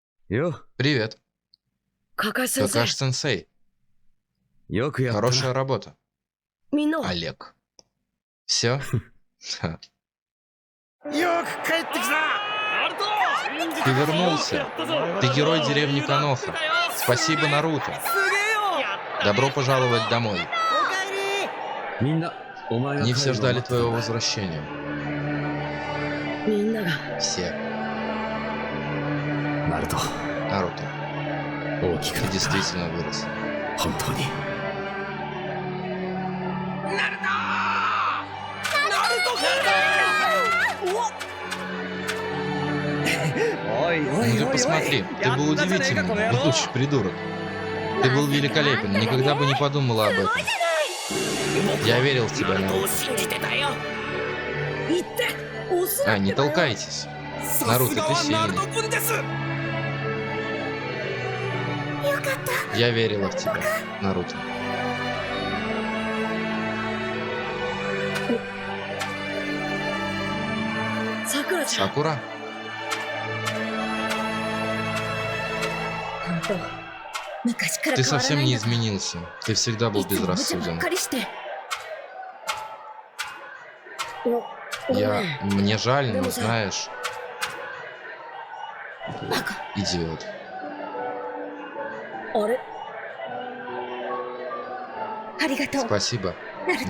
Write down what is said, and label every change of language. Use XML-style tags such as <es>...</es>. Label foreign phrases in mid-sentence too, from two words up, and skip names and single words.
<ja>よ、</ja> <ru>Привет,</ru> <ja>カカシ先生</ja> <ru>Какаш-сенсей.</ru> <ja>よくやったな。</ja> <ru>Хорошая работа.</ru> <ja>みんなは</ja> <ru>Олег. Все?</ru> <ja>よく帰ってきた。</ja> <ru>Ты вернулся. Ты герой деревни Каноха. Спасибо, Наруто. Добро пожаловать домой.</ru> <ja>みんな、お前が</ja> <ru>Не все</ru> <ja>帰るのを</ja> <ru>ждали</ru> <ja>待ってた</ja> <ru>твоего возвращения.</ru> <ja>みんなが</ja> <ru>Все.</ru> <ja>ナルト、</ja> <ru>Наруто,</ru> <ja>大きく</ja> <ru>ты</ru> <ja>なった。</ja> <ru>действительно вырос.</ru> <ja>本当に。おいおい</ja> <ru>Ну</ru> <ja>おい</ja> <ru>ты</ru> <ja>おい。</ja> <ru>посмотри, ты был удивительный, будущий придурок. Ты был великолепен, никогда бы не подумала об этом. Я верил в тебя, Наруто.</ru> <ja>言っておす</ja> <ru>А, не толкайтесь. Наруто, ты сильный.</ru> <ja>よかった</ja> <ru>Я верила в тебя, Наруто.</ru> <ja>さくらちゃん</ja> <ru>Сакура?</ru> <ja>本当昔から</ja> <ru>Ты</ru> <ja>変わら</ja> <ru>совсем</ru> <ja>ない</ja> <ru>не</ru> <ja>んだから</ja> <ru>изменился. Ты всегда был</ru> <ja>いつも無茶ばっ</ja> <ru>безрассуден.</ru> <ja>かりしてお</ja> <ru>Я... Мне жаль, но Ну да. знаешь,</ru> <ja>バカ</ja> <ru>идиот.</ru> <ja>あれありがとう</ja> <ru>Спасибо,</ru> <ja>ナルト</ja>